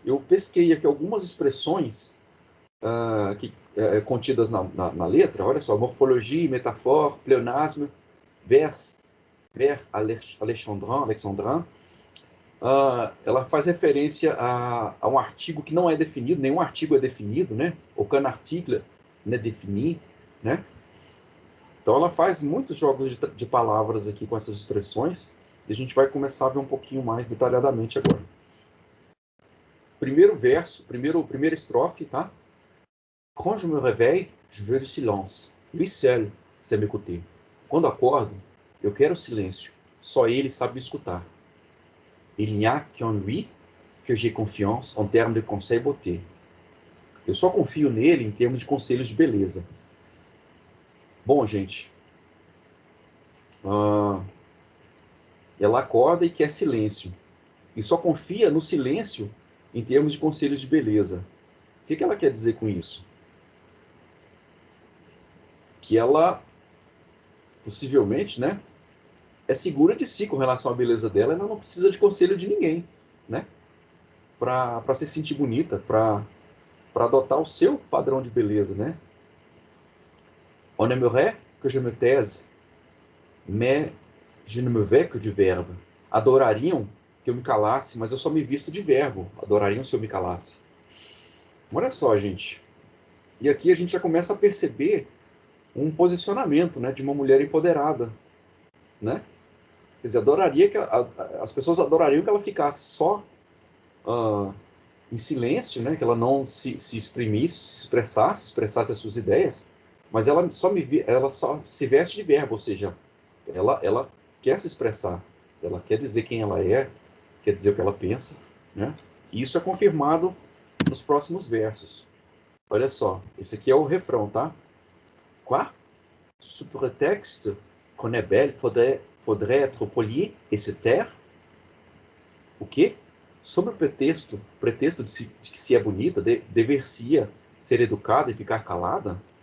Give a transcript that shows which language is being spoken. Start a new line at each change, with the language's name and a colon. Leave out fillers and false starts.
Portuguese: Eu pesquei aqui algumas expressões contidas na letra. Olha só, morfologia, métaphore, pléonasme, vers alexandrin. Ela faz referência a um artigo que não é definido, nenhum artigo é definido, né?
French: Aucun article n'est défini, né?
Portuguese: Então ela faz muitos jogos de palavras aqui com essas expressões, e a gente vai começar a ver um pouquinho mais detalhadamente agora. Primeiro verso, primeira estrofe, tá?
French: Quand je me réveille, je veux du silence. Lui seul sait m'écouter.
Portuguese: Quando acordo, eu quero silêncio. Só ele sabe me escutar.
French: Il n'y a qu'en lui que j'ai confiance en termes de conseil beauté.
Portuguese: Eu só confio nele em termos de conselhos de beleza. Bom, gente, ela acorda e quer silêncio. E só confia no silêncio em termos de conselhos de beleza. O que ela quer dizer com isso? Que ela, possivelmente, né, é segura de si com relação à beleza dela, ela não precisa de conselho de ninguém, né? Para se sentir bonita, para adotar o seu padrão de beleza, né?
French: On aimerait que je me taise, mais je ne me vais que du verbe.
Portuguese: Adorariam que eu me calasse, mas eu só me visto de verbo. Adorariam se eu me calasse. Olha só, gente. E aqui a gente já começa a perceber um posicionamento, né, de uma mulher empoderada, né? Quer dizer, as pessoas adorariam que ela ficasse só em silêncio, né? Que ela não se exprimisse, expressasse as suas ideias, mas ela só se veste de verbo, ou seja, ela quer se expressar, ela quer dizer quem ela é, quer dizer o que ela pensa, né? E isso é confirmado nos próximos versos. Olha só, esse aqui é o refrão, tá?
French: Quoi? Sous prétexte qu'on est belle, faudrait être poli et se taire?
Portuguese: O quê? Sob o pretexto de que se é bonita, dever-se-ia ser educada e ficar calada?